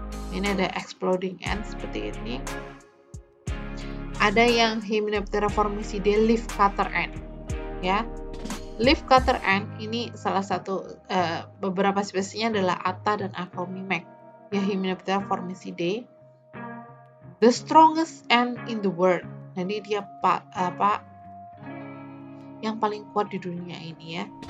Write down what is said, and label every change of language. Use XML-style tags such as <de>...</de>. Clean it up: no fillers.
<id>Ini ada exploding ant seperti ini. Ada yang Hymenoptera formicidae leaf cutter ant ya. Leaf cutter ant ini salah satu beberapa spesiesnya adalah Atta dan Acromimac ya, Hymenoptera formicidae.</id> <en>The strongest ant in the world.</en> <id>Jadi dia yang paling kuat di dunia ini ya.</id>